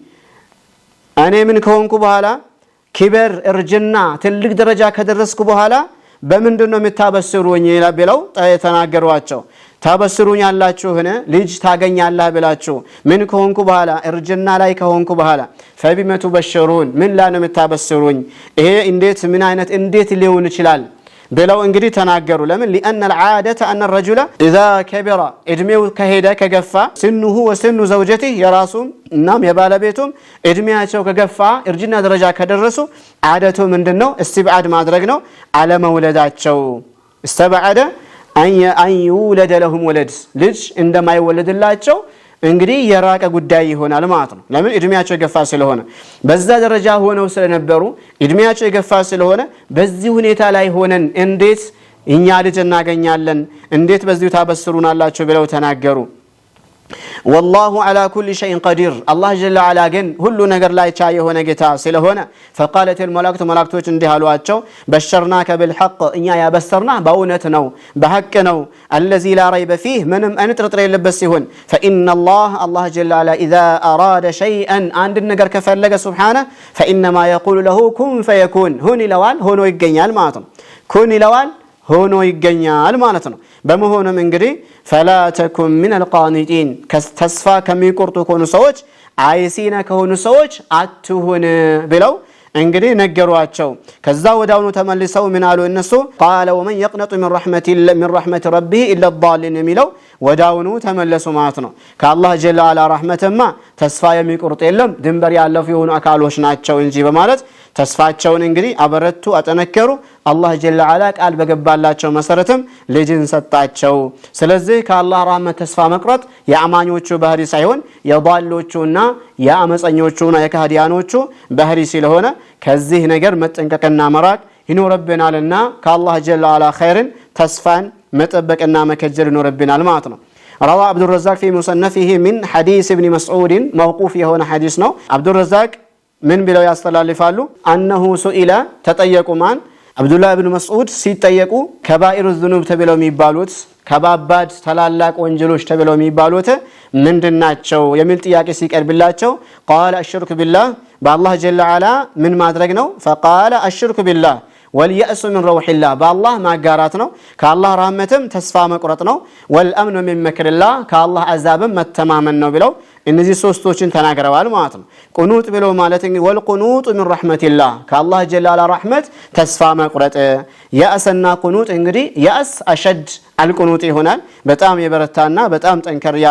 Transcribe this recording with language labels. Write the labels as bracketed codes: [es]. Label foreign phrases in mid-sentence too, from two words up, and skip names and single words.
[am] እኔ ምን ከሆንኩ በኋላ ኪበር እርጅና ትልቅ ደረጃ ከደረስኩ በኋላ በምንድን ነው የምታበስሩኝ ብለው ተናገሯቸው። ታበስሩኝ ያላችሁን ልጅ ታገኛለህ ብላችሁ ምን ከሆንኩ በኋላ እርጅና ላይ ከሆንኩ በኋላ [ar] فبم تبشرون [am] ምን ላይ ነው የምታበስሩኝ ይሄ እንዴት ምን አይነት እንዴት ሊሆን ይችላል ብለው እንግዲህ ተናገሩ። ለምን [ar] لأن العادة أن الرجل إذا كبر [am] እድሜው ከሄደ ከገፋ [ar] سنه وسن زوجته [am] የራሱም እናም የባለቤቱም እድሜያቸው ከገፋ እርጅና ደረጃ ከደረሱ ዓደቱ ምንድነው استبعاد ማድረግ ነው አለመውለዳቸው [ar] استبعد أن يولد لهم ولد [am] ልጅ እንደማይወለድላቸው እንግዲህ የራቀ ጉዳይ ይሆናል ማለት ነው። ለምን እድሜያቸው የገፋ ስለሆነ በዛ ደረጃ ሆነው ስለነበሩ እድሜያቸው የገፋ ስለሆነ በዚህ ሁኔታ ላይ ሆነን እንዴት እኛ ልጅ እናገኛለን እንዴት በዚሁ ታበስሩናላችሁ ብለው ተናገሩ። [ar] والله على كل شيء قدير الله جل وعلا [am] ግን ሁሉ ነገር ላይ ቻይ የሆነ ጌታ ስለሆነ [ar] فقالت الملائكة [am] መላእክቶች እንዲህ አሏቸው [ar] بشرناك بالحق [am] እኛ ያበሰርና በእውነት ነው በሐቅ ነው [ar] الذي لا ريب فيه [am] ምንም አይነት ጥርጥር የለበት ሲሆን [ar] فإن الله جل وعلا إذا أراد شيئا [am] አንድ ነገር ከፈለገ [ar] سبحانه فإنما يقول له كن فيكون [am] ሁን ይለዋል ሆኖ ይገኛል ማለት ነው። ኩን ይለዋል ሆኖ ይገኛል ማለት ነው። በመሆኑም እንግዲህ [ar] فلا تكن من القانطين [am] ተስፋ ከሚቆርጡ ከሆኑ ሰዎች አይሲና ከሆኑ ሰዎች አትሁን ብለው እንግዲህ ነገሯቸው። ከዛ ወዳውኑ ተመልሰው ምን አሉ እነሱ [ar] قال ومن يقنط من رحمة ربه إلا الضالين [am] የሚለው ወዳውኑ ተመለሱ ማለት ነው። ከአላህ [ar] جل وعلا [am] ረህመተማ ተስፋ የሚቆርጥ የለም ድንበር ያለፉ የሆኑ አካሎች ናቸው እንጂ በማለት ተስፋቸውን እንግዲህ አበረቱ አጠነከሩ። አላህ [ar] جل وعلا [am] ቃል በገባላቸው መሰረትም ልጅን ሰጣቸው። ስለዚህ ከአላህ ረህመት ተስፋ መቁረጥ የአማኞቹ ባህሪ ሳይሆን የضالዎቹና የአመፀኞቹና የካህዲያኖቹ ባህሪ ስለሆነ ከዚህ ነገር መጠንቀቅና መራቅ ይኖርብናልና ከአላህ [ar] جل وعلا [am] ኸይርን ተስፋን መጠበቅና መከጀል ይኖርብናል ማለት [ar] ነው። روى عبد الرزاق في مصنفه من حديث ابن مسعود موقوف [am] የሆነ ሐዲስ ነው። [ar] عبد الرزاق [am] ምን ብለው ያስተላልፋሉ [ar] أنه سئل [am] ተጠየቁ ማን አብዱላህ ኢብኑ መስዑድ ሲጠየቁ [ar] كبائر الذنوب [am] ተብለው የሚባሉት ከባባድ ታላላቅ ወንጀሎች ተብለው የሚባሉት ምንድናቸው የሚል ጥያቄ ሲቀርብላቸው [ar] قال الشرك بالله [am] በአላህ [ar] جل وعلا [am] ምን ማድረግ ነው [ar] فقال الشرك بالله واليأس من روح الله بالله [am] ማጋራት ነው ከአላህ ረህመትም ተስፋ መቁረጥ ነው [ar] والامن من مكر الله [am] ከአላህ አዛብም መተማመን ነው ብለው እነዚህ ሶስቶችን ተናግረዋል ማለት ነው። ቁኑጥ ብሎ ማለት እንግዲህ [ar] والقنوط من رحمة الله [am] ከአላህ [ar] جل وعلا [am] ረሕመት ተስፋ መቁረጥ። የእስና ቁኑጥ እንግዲህ የእስ [ar] أشد القنوط [am] ይሆናል፣ በጣም የበረታና በጣም ጠንከር ያለ